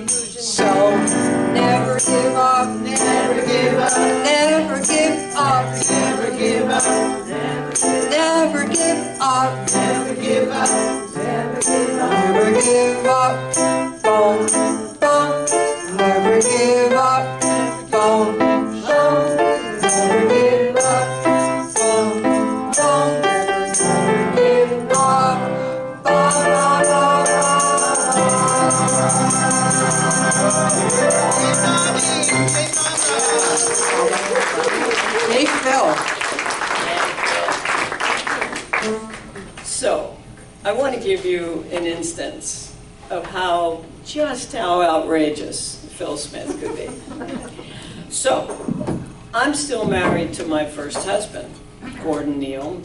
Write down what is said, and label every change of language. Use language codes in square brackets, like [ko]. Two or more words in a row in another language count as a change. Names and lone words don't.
[en] So never give up, never give up, never give up, never give up, never give up, never give up, never give up, never give up, boom, boom, never give up, boom, boom, never give up, boom, boom, never give up, ba ba ba ba. Hey, Phill. So, I want to give you an instance of just how outrageous Phill Smith could be. So, I'm still married to my first husband, Gordon Neal.